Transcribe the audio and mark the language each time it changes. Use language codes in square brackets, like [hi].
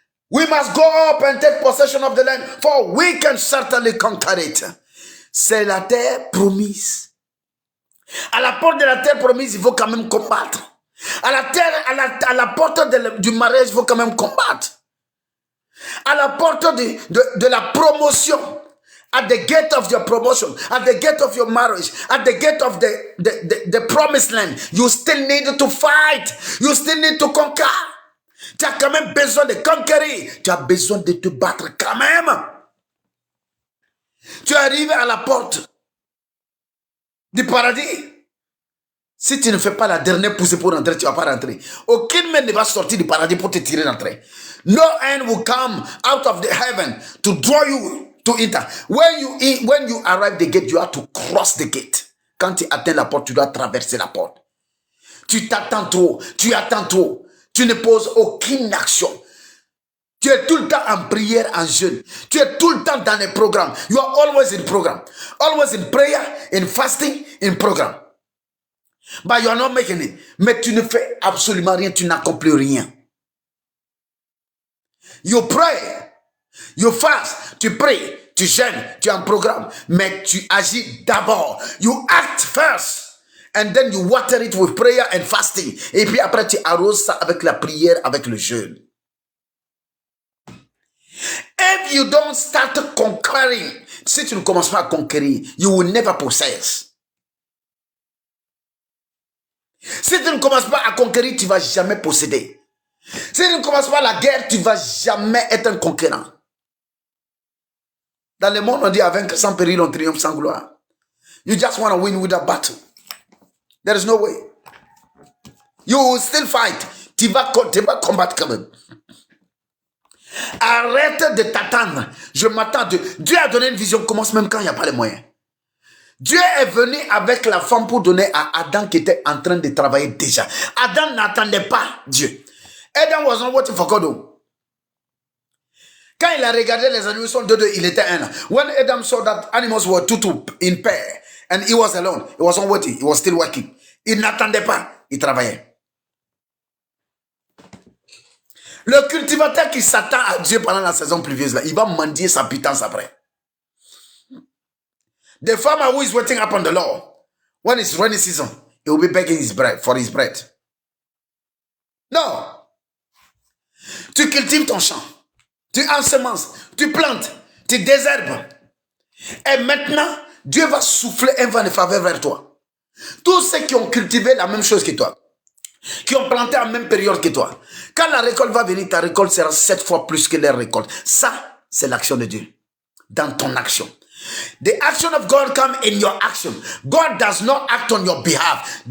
[en] We must go up and take possession of the land, for we can certainly conquer it. [fr] C'est la terre promise. À la porte de la terre promise, il faut quand même combattre. À la porte du mariage, il faut quand même combattre. À la porte de la promotion, [en] at the gate of your promotion, at the gate of your marriage, at the gate of the promised land, you still need to fight. You still need to conquer. [fr] Tu as quand même besoin de conquérir. Tu as besoin de te battre quand même. Tu es arrivé à la porte du paradis. Si tu ne fais pas la dernière poussée pour rentrer, tu ne vas pas rentrer. Aucune main ne va sortir du paradis pour te tirer d'entrée. [en] No hand will come out of the heaven to draw you to enter. When you arrive the gate, you have to cross the gate. [fr] Quand tu atteins la porte, tu dois traverser la porte. Tu t'attends trop, tu attends trop. Tu ne poses aucune action. Tu es tout le temps en prière, en jeûne. Tu es tout le temps dans les programmes. [en] You are always in program. Always in prayer, in fasting, in program. But you are not making it. [fr] Mais tu ne fais absolument rien. Tu n'accomplis rien. [en] You pray. You fast. [fr] Tu pries. Tu jeûnes. Tu es en programme. Mais tu agis d'abord. [en] You act first. And then you water it with prayer and fasting. [fr] Et puis après, tu arroses ça avec la prière, avec le jeûne. [en] If you don't start conquering, [fr] si tu ne commences pas à conquérir, [en] you will never possess. [fr] Si tu ne commences pas à conquérir, tu ne vas jamais posséder. Si tu ne commences pas la guerre, tu ne vas jamais être un conquérant. Dans le monde, on dit, à vaincre sans péril, on triomphe sans gloire. [en] You just want to win with a battle. There is no way. You will still fight. [fr] Tu vas combattre quand même. Arrête de t'attendre. Je m'attends. Dieu a donné une vision. Commence même quand il n'y a pas les moyens. Dieu est venu avec la femme pour donner à Adam qui était en train de travailler déjà. Adam n'attendait pas Dieu. [en] Adam was not waiting for God. [fr] Quand il a regardé les animaux, sont deux, il était un. [en] When Adam saw that animals were two in pair and he was alone, he was not waiting, he was still working. [fr] Il n'attendait pas, il travaillait. Le cultivateur qui s'attend à Dieu pendant la saison pluvieuse, là, il va mendier sa pitance après. [en] The farmer who is waiting upon the Lord, when it's rainy season, he will be begging his bread for his bread. [fr] Non. Tu cultives ton champ, tu ensemences, tu plantes, tu désherbes. Et maintenant, Dieu va souffler un vent de faveur vers toi. Tous ceux qui ont cultivé la même chose que toi, qui ont planté en même période que toi, quand la récolte va venir, ta récolte sera 7 fois plus que leur récolte. Ça, c'est l'action de Dieu. Dans ton action. [en] The action of God comes in your action. God does not act on your behalf.